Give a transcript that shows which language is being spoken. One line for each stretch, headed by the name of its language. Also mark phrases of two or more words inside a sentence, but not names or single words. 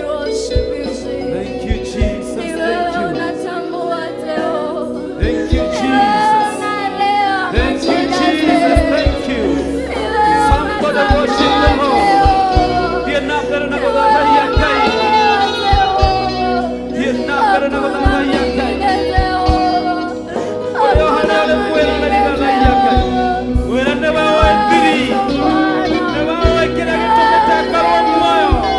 English: Thank you, Jesus. Thank you. Thank you, Jesus. Thank you, Jesus. Thank you. Somebody worship the Lord.
Kikuyu: Thiĩ na mbere na gũthathaiya Ngai. Thiĩ na mbere na gũthathaiya Ngai. Ũrĩa ũhana ũrĩ mwĩra na gũthathaiya Ngai. Mwĩra nĩ we ũĩ thiri. Nĩ we ũĩ kĩrĩa gĩtũmĩte ngorwo muoyo.